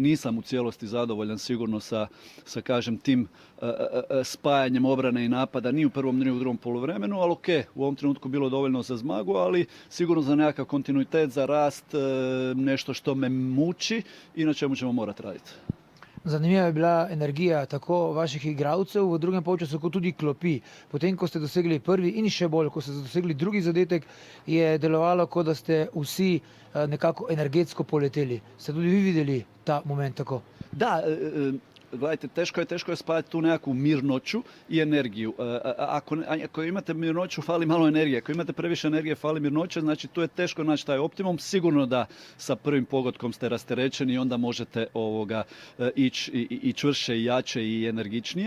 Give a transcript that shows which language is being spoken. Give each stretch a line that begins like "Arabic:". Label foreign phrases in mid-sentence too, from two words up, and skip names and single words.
Croatian: Nisam u cijelosti zadovoljan sigurno sa kažem, tim spajanjem obrane i napada ni u prvom ni u drugom poluvremenu, ali ok, u ovom trenutku bilo dovoljno za zmagu, ali sigurno za nekakav kontinuitet, za rast, nešto što me muči i na čemu ćemo morati raditi.
Slovenian: Zanimiva je bila energija tako vaših igralcev v drugem polčasu, kot tudi klopi. Potem, ko ste dosegli prvi in še bolj, ko ste dosegli drugi zadetek, je delovalo, kot da ste vsi nekako energetsko poleteli. Ste tudi vi videli ta moment tako?
Croatian: Da, gledajte, teško je spajati tu nekakvu mirnoću i energiju. Ako imate mirnoću, fali malo energije. Ako imate previše energije, fali mirnoće, znači tu je teško naći taj optimum. Sigurno da sa prvim pogodkom ste rasterećeni i onda možete ići i čvršće i jače i energičnije.